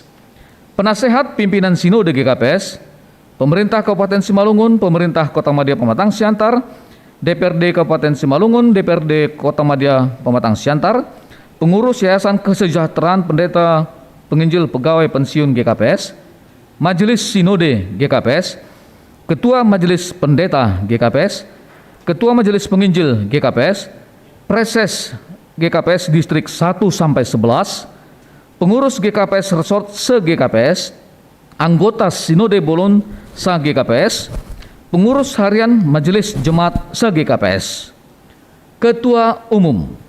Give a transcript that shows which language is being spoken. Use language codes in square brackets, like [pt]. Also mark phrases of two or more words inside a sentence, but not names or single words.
[id] Penasehat pimpinan Sinode GKPS, Pemerintah Kabupaten Simalungun, Pemerintah Kota Madya Pematang Siantar, DPRD Kabupaten Simalungun, DPRD Kota Madya Pematang Siantar, pengurus Yayasan Kesejahteraan Pendeta Penginjil Pegawai Pensiun GKPS, Majelis Sinode GKPS, Ketua Majelis Pendeta GKPS, Ketua Majelis Penginjil GKPS, Preses GKPS Distrik 1 sampai 11, pengurus GKPS Resort se-GKPS, anggota Sinode Bolon sa-GKPS, pengurus harian Majelis Jemaat se-GKPS, Ketua Umum